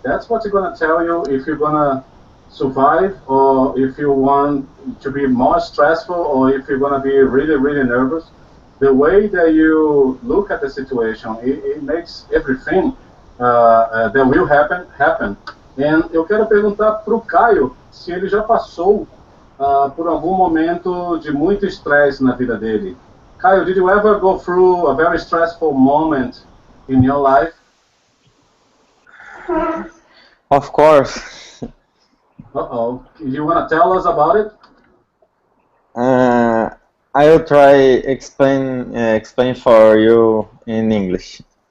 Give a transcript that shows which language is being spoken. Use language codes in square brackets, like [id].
[en] That's what you're gonna tell you if you're gonna survive, or if you want to be more stressful, or if you're gonna be really, really nervous. The way that you look at the situation, it makes everything that will happen. [pt] And eu quero perguntar para o Caio se ele já passou por algum momento de muito estresse na vida dele. [en] Caio, did you ever go through a very stressful moment in your life? Of course. Uh-oh. You want to tell us about it? I will try explain for you in English.